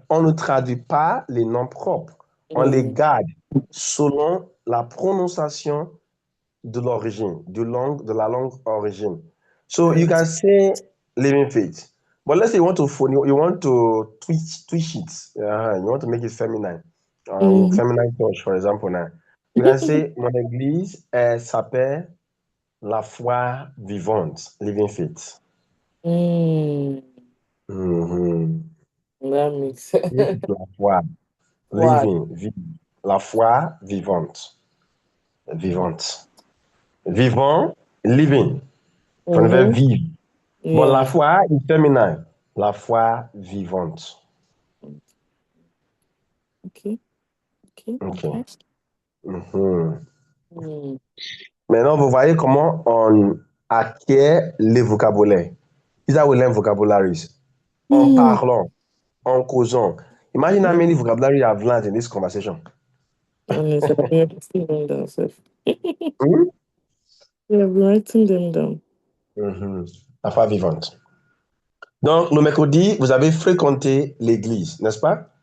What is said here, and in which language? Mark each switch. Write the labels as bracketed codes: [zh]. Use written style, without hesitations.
[fr] On ne traduit pas les noms propres. On les Mm, garde selon la prononciation de l'origine, de la langue origine. [en] So you right. can say living faith. But let's say you want to twitch it. You want to make it feminine. Mm. Feminine touch, for example. Now. You can say, [fr] mon église s'appelle la foi vivante, [en] living faith. Mm, Mhm. that makes sense. [fr] La foi, [en] What? [fr] la foi vivante, vivante. [en] Vivant, living, from the verb Mm-hmm. [fr] vivre. Bon, la [en] Yeah. [fr] foi est féminin. La foi vivante. [en] Okay, okay, OK. okay. Mhm. Mm. [fr] Maintenant, vous voyez comment on acquiert les vocabulaires. [en] Is how we learn vocabularies. [fr] En Mm. parlant, en causant. [en] Imagine how many vocabulary I've learned in this conversation. Honest, I've been writing them down, Seth. Hmm? Yeah, I've been writing them down. [fr] Mhm. La foi vivante. Donc, le mercredi, vous avez fréquenté l'église, n'est-ce pas?